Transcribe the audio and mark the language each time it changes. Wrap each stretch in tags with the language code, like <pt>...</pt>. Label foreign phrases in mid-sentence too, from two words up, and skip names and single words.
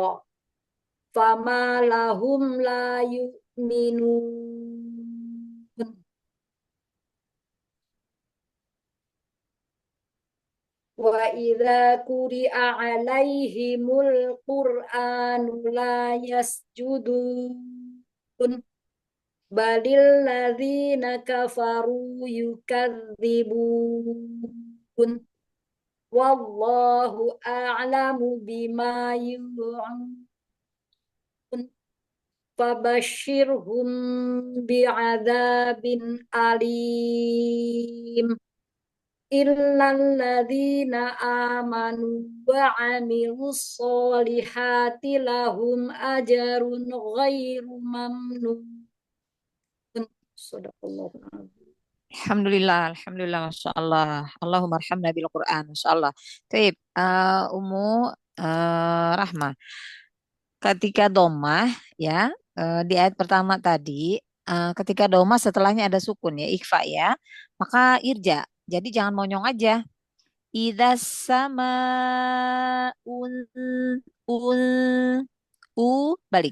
<ar>فما لهم لا يؤمنون. وإذا قرئ عليهم القرآن لا يسجدون. بل الذين كفروا يكذبون. والله أعلم بما يوعون. فبشرهم بعذاب أليم. إلا الذين آمنوا وعملوا الصالحات لهم أجر غير ممنون. صدق الله العظيم. الحمد لله الحمد لله ما شاء الله اللهم ارحمنا بالقرآن ما شاء الله. Taib, Ummu Rahmah.</ar> <id>Ketika domah, ya, di ayat pertama tadi, ketika domah setelahnya ada sukun ya, ikhfa ya, maka irja. Jadi jangan monyong aja. Idza sama un balik.</id>